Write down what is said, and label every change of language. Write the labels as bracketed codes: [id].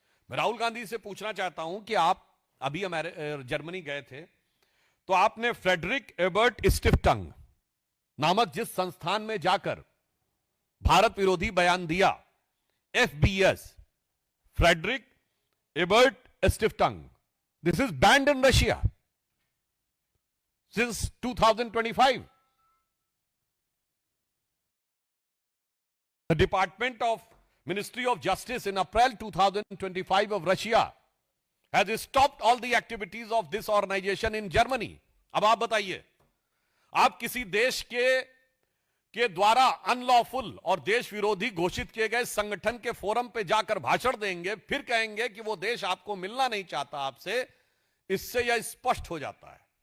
[hi] मैं राहुल गांधी से पूछना चाहता हूं कि आप अभी जर्मनी गए थे, तो आपने फ्रेडरिक एबर्ट स्टिफ्टंग नामक जिस संस्थान में जाकर भारत विरोधी बयान दिया, FBS, Frederick Ebert स्टिफ्टंग, [en] This is banned in Russia since 2025. The Department of Ministry of Justice in April 2025 of Russia has stopped all the activities of this organization in Germany. [hi] अब आप बताइए, आप किसी देश के द्वारा अनलॉफुल और देश विरोधी घोषित किए गए संगठन के फोरम पे जाकर भाषण देंगे, फिर कहेंगे कि वो देश आपको मिलना नहीं चाहता आपसे। इससे यह स्पष्ट हो जाता है।